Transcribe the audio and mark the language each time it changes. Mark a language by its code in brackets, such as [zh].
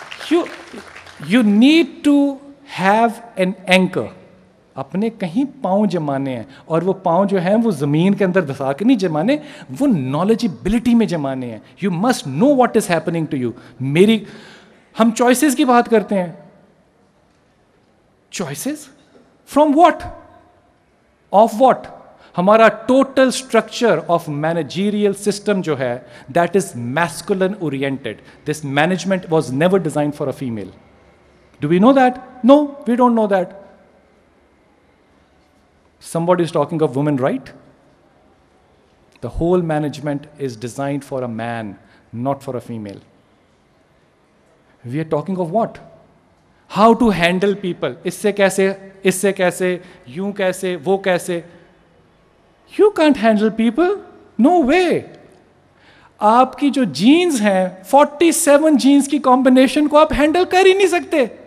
[en] You need to have an anchor. [ur] اپنے کہیں پاؤں جمانے ہیں، اور وہ پاؤں جو ہیں وہ زمین کے اندر دھسا کے نہیں جمانے، وہ نالجبلٹی میں جمانے ہیں. [en] You must know what is happening to you. ہم choices کی بات کرتے ہیں. Choices from what? Of what? ہمارا total structure of managerial system جو ہے that is masculine oriented. This management was never designed for a female. Do we know that? No, we don't know that. Somebody is talking of women right? The whole management is designed for a man, not for a female. We are talking of what? How to handle people. [ur] اس سے کیسے، یوں کیسے، وہ کیسے. [en] You can't handle people. No way. [ur] آپ کی جو jeans ہیں 47 جینز کی کمبینیشن کو آپ ہینڈل کر ہی نہیں سکتے.